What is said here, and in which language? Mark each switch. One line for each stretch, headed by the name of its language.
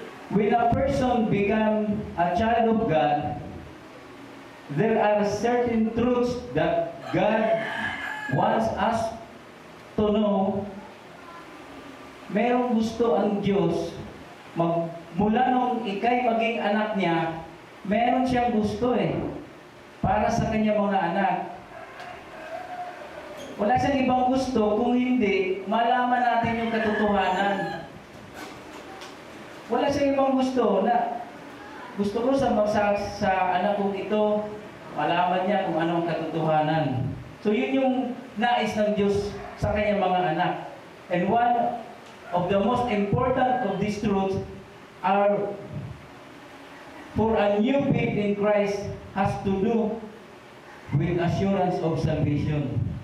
English: When a person becomes a child of God, there are certain truths that God wants us to know.
Filipino: Merong gusto ang Diyos, mula nung ikay maging anak niya, meron siyang gusto eh, para sa kanyang mga anak. Wala siyang ibang gusto kung hindi malaman natin yung katotohanan. Wala siyang ibang gusto na gusto ko sa anak kong ito, malaman niya kung anong katotohanan. So yun yung nais ng Diyos sa kanyang mga anak.
English: And one of the most important of these truths are For a new faith in Christ has to do with assurance of salvation.